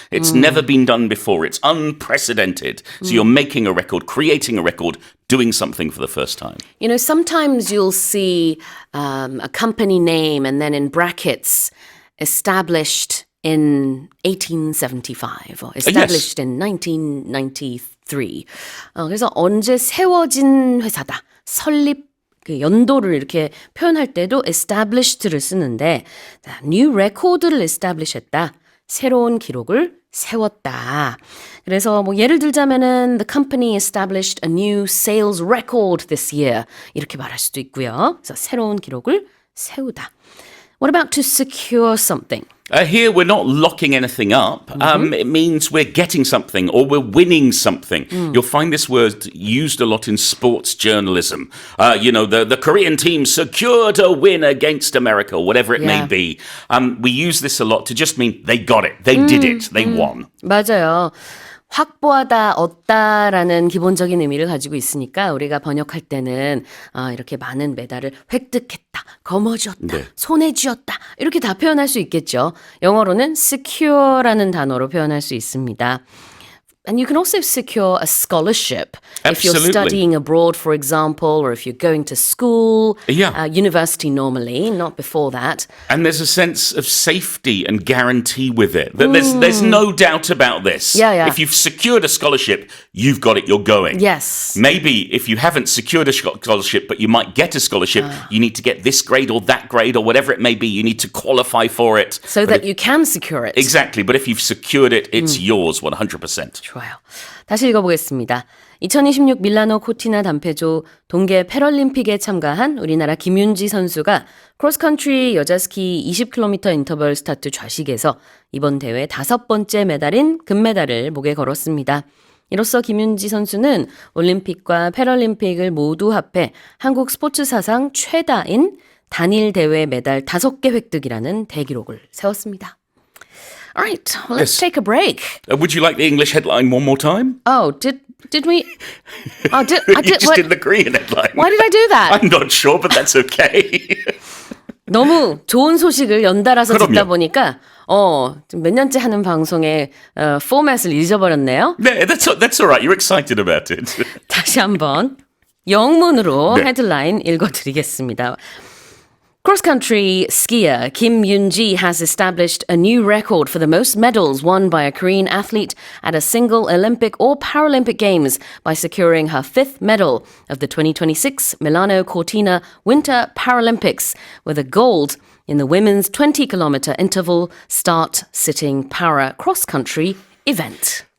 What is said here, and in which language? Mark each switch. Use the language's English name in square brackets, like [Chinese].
[English] It's never been done before. It's unprecedented. So you're making a record, creating a record, doing something for the first time. You know, sometimes you'll see a company name and then in brackets, established in 1875 or established in 1993. [Korean] 그래서 언제 세워진 회사다. 설립 그 연도를 이렇게 표현할 때도 established를 쓰는데 new record를 establish 했다. 새로운 기록을 세웠다. 그래서 뭐 예를 들자면은 [English] the company established a new sales record this year. [Korean] 이렇게 말할 수도 있고요. 그래서 새로운 기록을 세우다. [English] What about to secure something? Here, we're not locking anything up. It means we're getting something or we're winning something. You'll find this word used a lot in sports journalism. The Korean team secured a win against America, whatever it may Yeah. be. We use this a lot to just mean they got it, they did it, they won. [Korean] 맞아요. 확보하다, 얻다라는 기본적인 의미를 가지고 있으니까 우리가 번역할 때는 이렇게 많은 메달을 획득했다, 거머쥐었다, 네. 손에 쥐었다 이렇게 다 표현할 수 있겠죠. 영어로는 secure라는 단어로 표현할 수 있습니다. [English] And you can also secure a scholarship if you're Absolutely. studying abroad, for example, or if you're going to school, Yeah. university normally, not before that. And there's a sense of safety and guarantee with it. That there's no doubt about this. Yeah, yeah. If you've secured a scholarship, you've got it, you're going. Yes. Maybe if you haven't secured a scholarship, but you might get a scholarship, you need to get this grade or that grade or whatever it may be. You need to qualify for it. So that you can secure it. Exactly. But if you've secured it, it's yours 100%. [Korean] 좋아요. 다시 읽어보겠습니다. 2026 밀라노 코티나 단페조 동계 패럴림픽에 참가한 우리나라 김윤지 선수가 크로스컨트리 여자 스키 20km 인터벌 스타트 좌식에서 이번 대회 5번째 메달인 금메달을 목에 걸었습니다. 이로써 김윤지 선수는 올림픽과 패럴림픽을 모두 합해 한국 스포츠 사상 최다인 단일 대회 메달 5개 획득이라는 대기록을 세웠습니다. [English] All right, well, let's Yes. take a break. Would you like the English headline one more time? Oh, did we? Oh, I You did. just What? did the Korean headline. Why did I do that? I'm not sure, but that's okay. [Korean] 너무 좋은 소식을 연달아서 그럼요. 듣다 보니까 좀 몇 년째 하는 방송의 포맷을 잊어버렸네요. [English] No, that's all right. You're excited about it. [Korean] 다시 한번 영문으로 네. 헤드라인 읽어드리겠습니다. [English] Cross-country skier Kim Yoon-ji has established a new record for the most medals won by a Korean athlete at a single Olympic or Paralympic Games by securing her 5th medal of the 2026 Milano Cortina Winter Paralympics with a gold in the women's 20-kilometer interval start sitting para cross-country event.